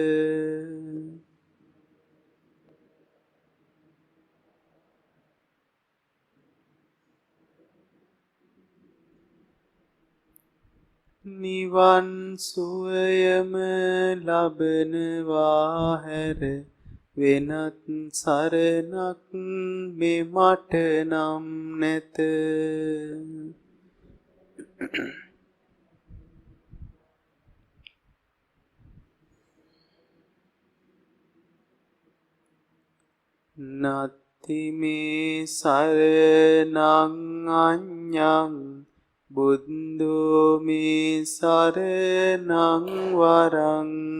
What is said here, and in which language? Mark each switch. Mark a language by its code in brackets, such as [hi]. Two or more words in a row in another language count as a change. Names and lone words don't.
[si] නිවන් සුවයම ලබනවා හැර වෙනත් සරණක් මෙමට නම් නැත. [pi] නත්ති මේ සරණං අඤ්ඤං බුද්ධෝ මේ සරණං වරං.